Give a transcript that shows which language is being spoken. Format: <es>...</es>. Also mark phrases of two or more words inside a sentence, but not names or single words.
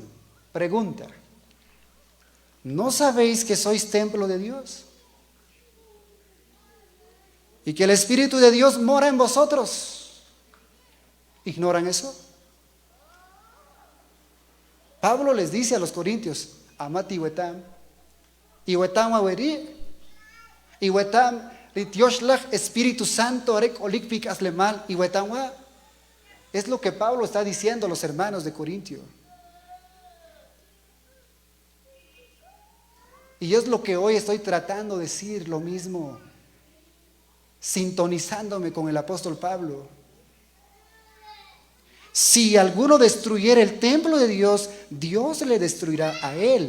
<es>Pregunta: ¿no sabéis que sois templo de Dios? Y que el Espíritu de Dios mora en vosotros. ¿Ignoran eso? Pablo les dice a los corintios: amati wetam, y wetam aweri, y wetam litioshlag Espíritu Santo arek olikpik aslemal, y wetam wa. Es lo que Pablo está diciendo a los hermanos de Corintio. Y es lo que hoy estoy tratando de decir, lo mismo, sintonizándome con el apóstol Pablo. Si alguno destruyera el templo de Dios, Dios le destruirá a él.</es>